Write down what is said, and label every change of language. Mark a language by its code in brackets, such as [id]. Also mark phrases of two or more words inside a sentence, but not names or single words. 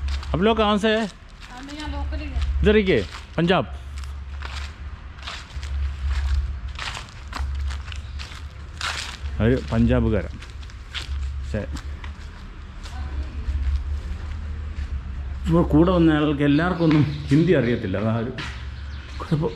[hi] आप लोग कहाँ से है? इधर ही के पंजाब. [ml] ഒരു പഞ്ചാബുകാരൻ. ശരി, ഇപ്പോൾ കൂടെ വന്ന ആൾക്ക് എല്ലാവർക്കും ഒന്നും ഹിന്ദി അറിയത്തില്ല. അതാ ഒരു കുഴപ്പം.